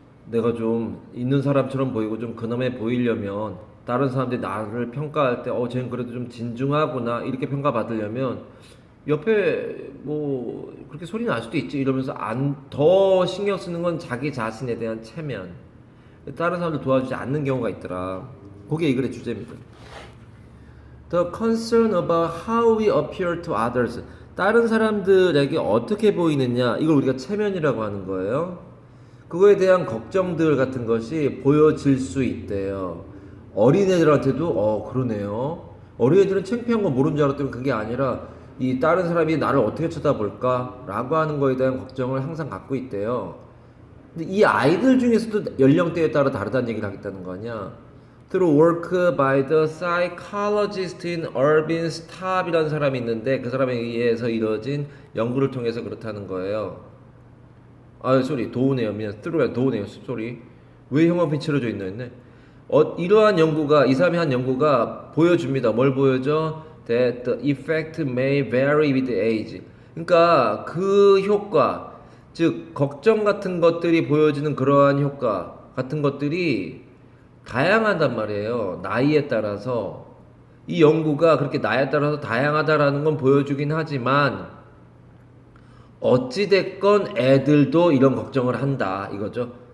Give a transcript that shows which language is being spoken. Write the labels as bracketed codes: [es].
[ko] 내가 좀 있는 사람처럼 보이고 좀 근엄해 보이려면 다른 사람들이 나를 평가할 때 쟤는 그래도 좀 진중하구나 이렇게 평가받으려면 옆에 뭐 그렇게 소리 날 수도 있지 이러면서 더 신경 쓰는 건 자기 자신에 대한 체면. 다른 사람들 도와주지 않는 경우가 있더라. 그게 이 글의 주제입니다. [en] The concern about how we appear to others. [ko] 다른 사람들에게 어떻게 보이느냐. 이걸 우리가 체면이라고 하는 거예요. 그거에 대한 걱정들 같은 것이 보여질 수 있대요. 어린애들한테도 그러네요. 어린애들은 창피한 거 모르는 줄 알았더니 그게 아니라 이 다른 사람이 나를 어떻게 쳐다볼까? 라고 하는 거에 대한 걱정을 항상 갖고 있대요. 근데 이 아이들 중에서도 연령대에 따라 다르다는 얘기를 하겠다는 거 아니야. [en] Through work by the psychologist in [ko] Irvin Staub이라는 사람이 있는데 그 사람에 의해서 이루어진 연구를 통해서 그렇다는 거예요. 도우네요. 미안. 도우네요. 왜 형광펜 칠해져 있나 했네. 이러한 연구가, 이 사람이 한 연구가 보여줍니다. 뭘 보여줘? [en] That the effect may vary with age. [ko] 그러니까 그 효과, 즉 걱정 같은 것들이 보여지는 그러한 효과 같은 것들이 다양하단 말이에요. 나이에 따라서. 이 연구가 그렇게 나이에 따라서 다양하다라는 건 보여주긴 하지만 어찌됐건 애들도 이런 걱정을 한다 이거죠.